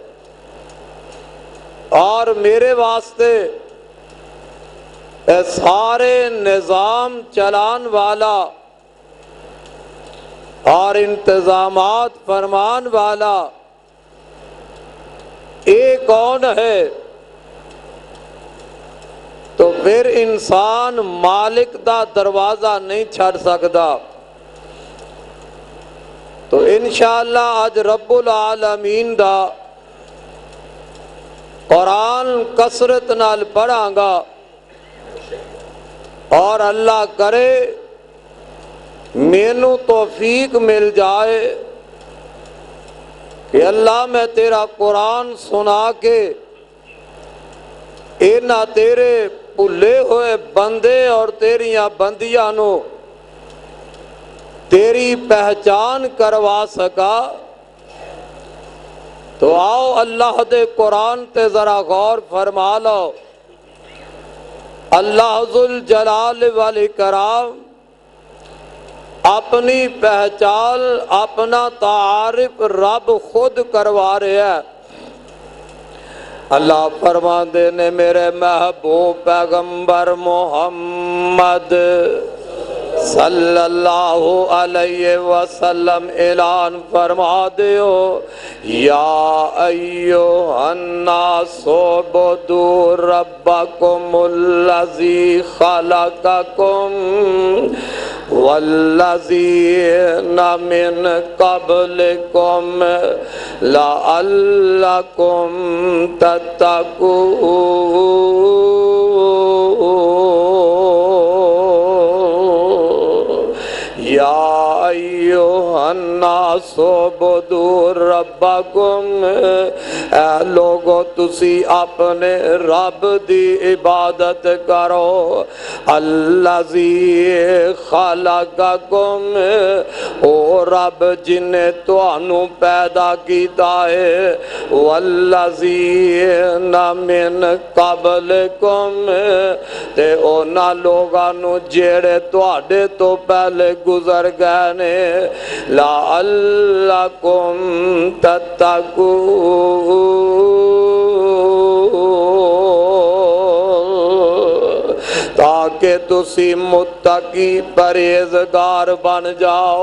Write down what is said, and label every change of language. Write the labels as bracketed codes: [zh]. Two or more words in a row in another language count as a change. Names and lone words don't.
[pa] اور میرے واسطے سارے نظام چلان والا اور انتظامات فرمان والا یہ کون ہے، تو پھر انسان مالک دا دروازہ نہیں چھڑ سکتا۔ تو انشاءاللہ آج [ar] رب العالمین [pa] دا قرآن کثرت نال پڑھاں گا، اور اللہ کرے مینوں توفیق مل جائے کہ اللہ میں تیرا قرآن سنا کے اینا تیرے بھلے ہوئے بندے اور تیریاں بندیاں نو تیری پہچان کروا سکا۔ تو آؤ اللہ دے قرآن تے ذرا غور فرما لو۔ [ar] اللہ ذوالجلال والاکرام [pa] اپنی پہچان، اپنا تعارف رب خود کروا رہے ہیں۔ اللہ فرماندے نے میرے محبوب پیغمبر [ar] محمد صلی اللہ علیہ وسلم [pa] اعلان فرما دیو، [ar] یا ایھا الناس اعبدوا ربکم الذی خلقکم والذین من قبلکم لعلکم تتقون۔ یا ایھا الناس اعبدوا ربکم، [pa] اے لوگو تسی اپنے رب دی عبادت کرو، [ar] الذی خلقکم، [pa] او رب جن نے تانوں پیدا کیتا ہے، [ar] والذین من قبلکم، [pa] تے اونا لوگاں نو جیڑے تواڈے تو پہلے گزر گئے نے، [ar] لعلکم تتقون، [pa] تاکہ تسی متقی پرہیزگار بن جاؤ۔